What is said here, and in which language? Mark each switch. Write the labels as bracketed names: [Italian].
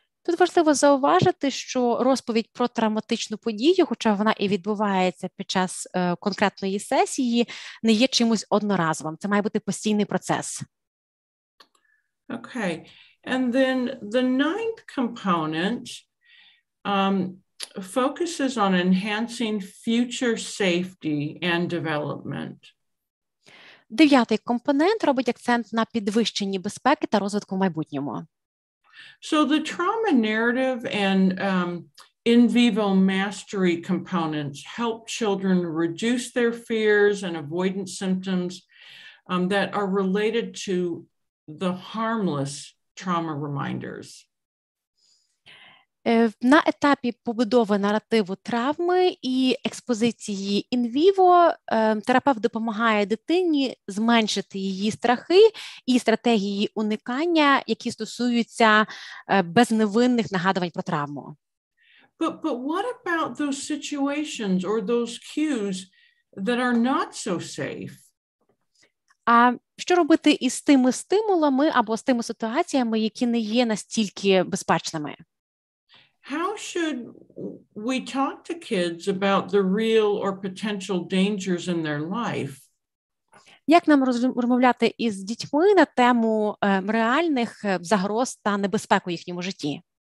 [Ukrainian] Тут важливо зауважити, що розповідь про травматичну подію, хоча вона і відбувається під час конкретної сесії, не є чимось одноразовим. Це має бути постійний процес. [English] Okay. And then the ninth component focuses on enhancing future safety and development. [Ukrainian] Дев'ятий компонент робить акцент на підвищенні безпеки та розвитку в майбутньому. [English] So the trauma narrative and in vivo mastery components help children reduce their fears and avoidance symptoms that are related to the harmless trauma reminders. [Ukrainian] На етапі побудови наративу травми і експозиції in-vivo терапевт допомагає дитині зменшити її страхи і стратегії уникання, які стосуються безневинних нагадувань про травму. [English] But what about those situations or those cues that are not so safe? [Ukrainian] А що робити із тими стимулами або з тими ситуаціями, які не є настільки безпечними? [English] How should we talk to kids about the real or potential dangers in their life? [Ukrainian] Як нам розмовляти із дітьми на тему реальних загроз та небезпек у їхньому житті?